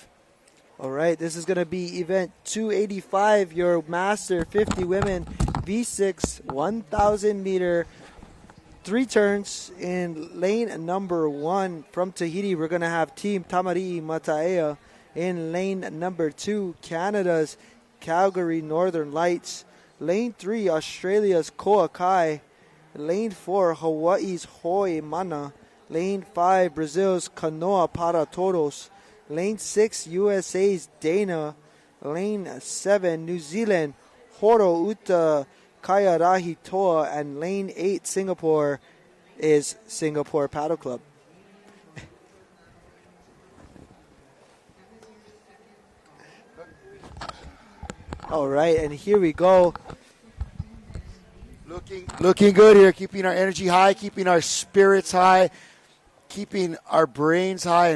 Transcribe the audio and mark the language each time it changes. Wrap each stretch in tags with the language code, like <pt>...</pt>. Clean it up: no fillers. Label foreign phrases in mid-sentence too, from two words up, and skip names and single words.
<en>All right, this is going to be event 285, your Master 50 Women V6 1,000 meter 3 turns in lane number 1. From Tahiti, we're going to have Team Tamari Mataea. In lane number 2, Canada's Calgary Northern Lights. Lane 3, Australia's Koakai. Lane 4, Hawaii's Hoi Mana. Lane 5, Brazil's Kanoa Para Toros. Lane 6, USA's Dana. Lane 7, New Zealand, Horo Uta Kaiarahi Toa. And lane 8, Singapore, is Singapore Paddle Club. All right, and here we go. Looking good here, keeping our energy high, keeping our spirits high, keeping our brains high.</en>